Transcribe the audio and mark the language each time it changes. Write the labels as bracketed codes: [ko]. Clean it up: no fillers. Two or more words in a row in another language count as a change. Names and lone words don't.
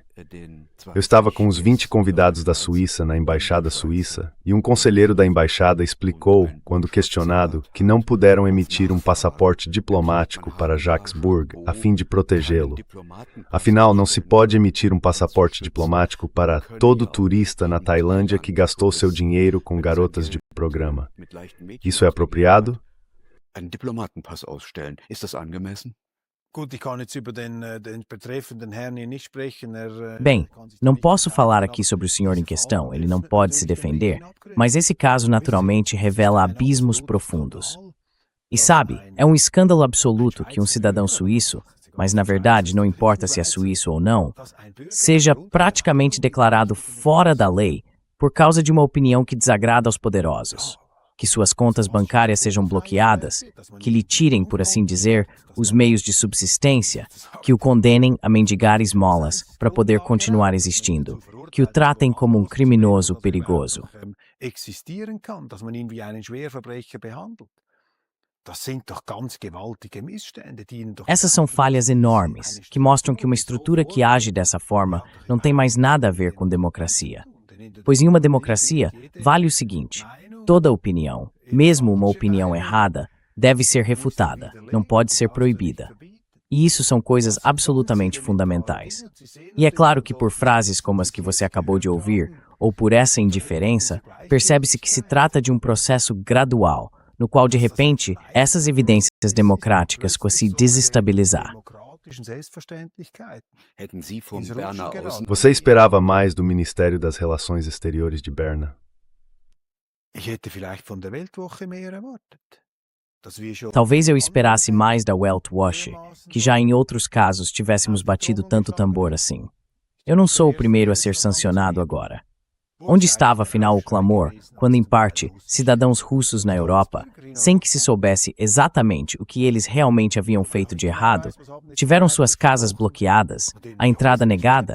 [pt] Eu estava com os 20 convidados da Suíça na Embaixada Suíça e um conselheiro da embaixada explicou, quando questionado, que não puderam emitir um passaporte diplomático para Jacques Burg a fim de protegê-lo. Afinal, não se pode emitir um passaporte diplomático para todo turista na Tailândia que gastou seu dinheiro com garotas de programa. Isso é apropriado? [de] Einen Diplomatenpass ausstellen. Ist das angemessen? [pt] Bem, não posso falar aqui sobre o senhor em questão, ele não pode se defender, mas esse caso naturalmente revela abismos profundos. E sabe, é um escândalo absoluto que um cidadão suíço, mas na verdade não importa se é suíço ou não, seja praticamente declarado fora da lei por causa de uma opinião que desagrada aos poderosos. que suas contas bancárias sejam bloqueadas, que lhe tirem, por assim dizer, os meios de subsistência, que o condenem a mendigar esmolas para poder continuar existindo, que o tratem como um criminoso perigoso. [de] Existieren kann, dass man ihn wie einen Schwerverbrecher behandelt. Das sind doch ganz gewaltige Missstände, die ihnen doch [pt] Essas são falhas enormes, que mostram que uma estrutura que age dessa forma não tem mais nada a ver com democracia. Pois em uma democracia, vale o seguinte: toda opinião, mesmo uma opinião errada, deve ser refutada, não pode ser proibida. E isso são coisas absolutamente fundamentais. E é claro que por frases como as que você acabou de ouvir, ou por essa indiferença, percebe-se que se trata de um processo gradual, no qual, de repente, essas evidências democráticas se desestabilizar. [de] Hätten Sie von Berner aus [pt] Você esperava mais do Ministério das Relações Exteriores de Berna? [de] Ich hätte vielleicht von der Weltwoche mehr erwartet. Dass wir schon [pt] Talvez eu esperasse mais da Weltwoche, que já em outros casos tivéssemos batido tanto tambor assim. Eu não sou o primeiro a ser sancionado agora. Onde estava, afinal, o clamor, quando, em parte, cidadãos russos na Europa, sem que se soubesse exatamente o que eles realmente haviam feito de errado, tiveram suas casas bloqueadas, a entrada negada?